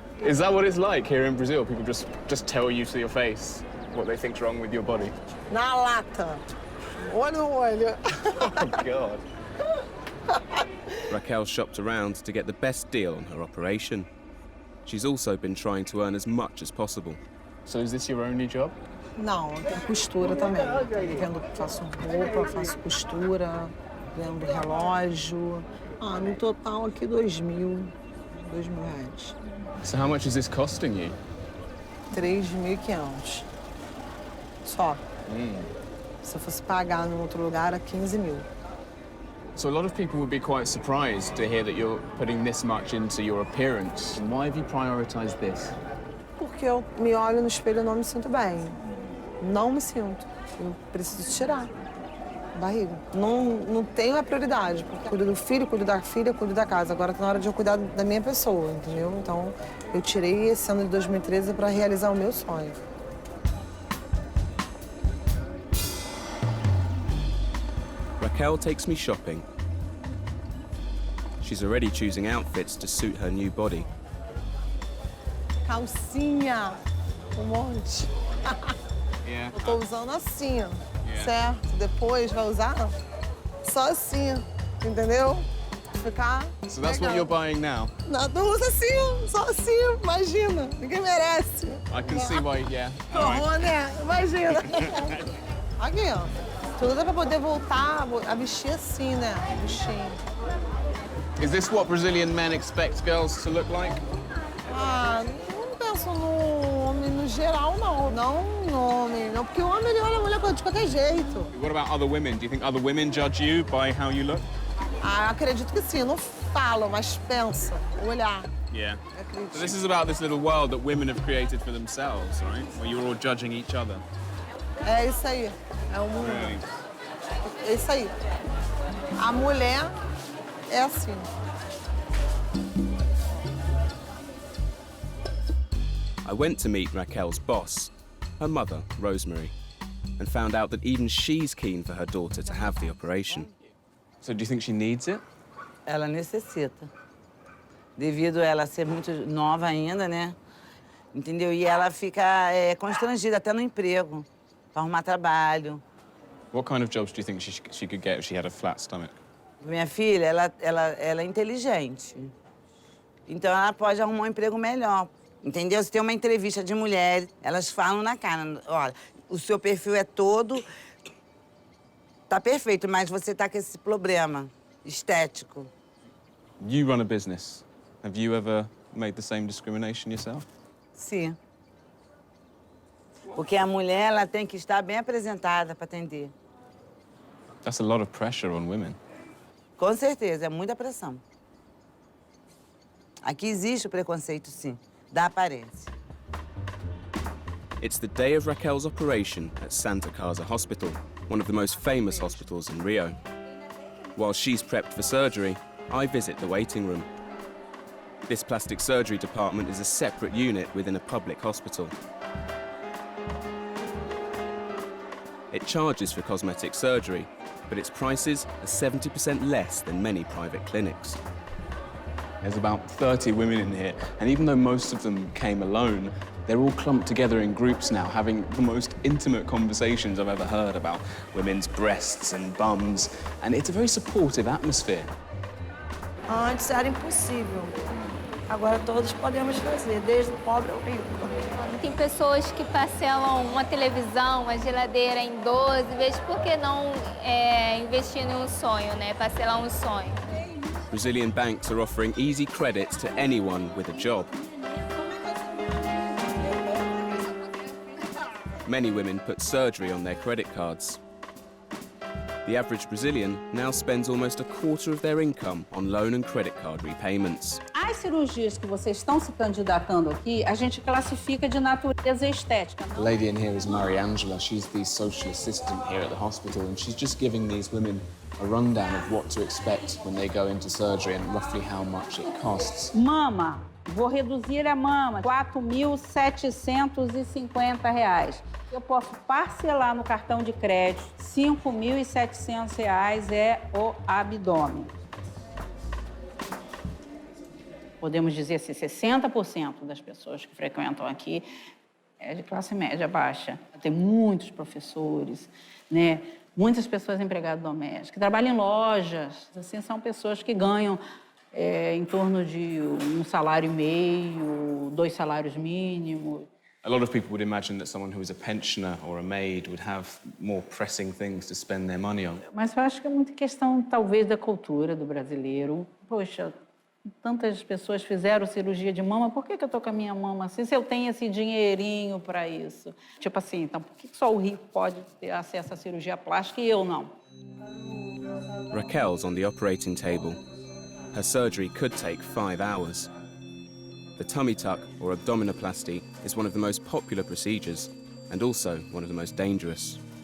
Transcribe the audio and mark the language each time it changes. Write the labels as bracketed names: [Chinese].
[English] Is that what it's like here in Brazil? People just tell you to your face what they think's wrong with your body? [Portuguese] Na lata. Olho no olho. [English] Oh, God. Raquel shopped around to get the best deal on her operation. She's also been trying to earn as much as possible. So is this your only job? [Portuguese] Não, tem costura também. Faço roupa, faço costura, vendo relógio. No total aqui R$2.000 reais. So how much is this costing you? 3.500. Só. Se eu fosse pagar em outro lugar, era 15.000. [English] So a lot of people would be quite surprised to hear that you're putting this much into your appearance. Why have you prioritized this? [Portuguese] Porque eu me olho no espelho e não me sinto bem. Não me sinto. Eu preciso tirar a barriga. Não tenho a prioridade, porque cuido do filho, cuido da filha, cuido da casa. Agora tá na hora de eu cuidar da minha pessoa, entendeu? Então, eu tirei esse ano de 2013 para realizar o meu sonho. [English] Raquel takes me shopping. She's already choosing outfits to suit her new body. [Portuguese] Calcinha, monte. [English] Yeah. [Portuguese] Eu tô usando assim, certo? Depois vai usar só assim, entendeu? Ficar [English] So that's what you're buying now? [Portuguese] Não, usa assim, só assim, imagina. Ninguém merece. [English] I can see why, yeah. All [Portuguese] Horror, [English] right. [Portuguese] né? Imagina. Aqui, ó. Tudo é pra poder voltar a vestir assim, né? Bichinho. [English] Is this what Brazilian men expect girls to look like? [Portuguese] Não penso no homem no geral, não. Não no homem, não. Porque o homem, ele olha a mulher de qualquer jeito. [English] What about other women? Do you think other women judge you by how you look? [Portuguese] Acredito que sim. Não falam, mas pensa. Olhar. [English] Yeah. [Portuguese] Acredito. [English] So this is about this little world that women have created for themselves, right? Where you're all judging each other. [Portuguese] É isso aí. É o mundo. [English] Really? [Portuguese] É isso aí. A mulher é assim. [English] I went to meet Raquel's boss, her mother, Rosemary, and found out that even she's keen for her daughter to have the operation. So do you think she needs it? [Portuguese] Ela necessita. Devido a ela ser muito nova ainda, né? Entendeu? E ela fica constrangida até no emprego, para arrumar trabalho. [English] What kind of jobs do you think she could get if she had a flat stomach? [Portuguese] Minha filha, ela é inteligente. Então, ela pode arrumar um emprego melhor. Entendeu? Se tem uma entrevista de mulheres, elas falam na cara, olha, o seu perfil é todo... Tá perfeito, mas você tá com esse problema estético. [English] You run a business. Have you ever made the same discrimination yourself? [Portuguese] Sim. Porque a mulher, ela tem que estar bem apresentada para atender. [English] That's a lot of pressure on women. [Portuguese] Com certeza, é muita pressão. Aqui existe o preconceito, sim, da aparência. [English] It's the day of Raquel's operation at Santa Casa Hospital, one of the most famous hospitals in Rio. While she's prepped for surgery, I visit the waiting room. This plastic surgery department is a separate unit within a public hospital. It charges for cosmetic surgery, but its prices are 70% less than many private clinics. There's about 30 women in here, and even though most of them came alone, they're all clumped together in groups now, having the most intimate conversations I've ever heard about women's breasts and bums, and it's a very supportive atmosphere. [Portuguese] Antes era impossível. Agora todos podemos fazer, desde o pobre ao rico. Tem pessoas que parcelam uma televisão, uma geladeira em 12 vezes. Por que não investir em um sonho, né? Parcelar um sonho? [English] Brazilian banks are offering easy credits to anyone with a job. Many women put surgery on their credit cards. The average Brazilian now spends almost a quarter of their income on loan and credit card repayments. [Portuguese] As cirurgias que vocês estão se candidatando aqui, a gente classifica de natureza estética. [English] The lady in here is Mariangela. She's the social assistant here at the hospital, and she's just giving these women a rundown of what to expect when they go into surgery and roughly how much it costs. [Portuguese] Mama, vou reduzir a mama, R$ 4.750. Eu posso parcelar no cartão de crédito, R$ 5.700 é o abdômen. Podemos dizer assim, 60% das pessoas que frequentam aqui é de classe média baixa. Tem muitos professores, né? Muitas pessoas empregadas domésticas, que trabalham em lojas. Assim, são pessoas que ganham em torno de um salário e meio, 2 salários mínimos. [English] A lot of people would imagine that someone who is a pensioner or a maid would have more pressing things to spend their money on. [Portuguese] Mas eu acho que é muita questão, talvez, da cultura do brasileiro. Poxa, tantas pessoas fizeram cirurgia de mama, por que eu tô com a minha mama assim, se eu tenho esse dinheirinho para isso? Tipo assim, então por que só o rico pode ter acesso à cirurgia plástica e eu não? [English] Raquel's on the operating table. Her surgery could take 5 hours. The tummy tuck, or abdominoplasty, is one of the most popular procedures and also one of the most dangerous.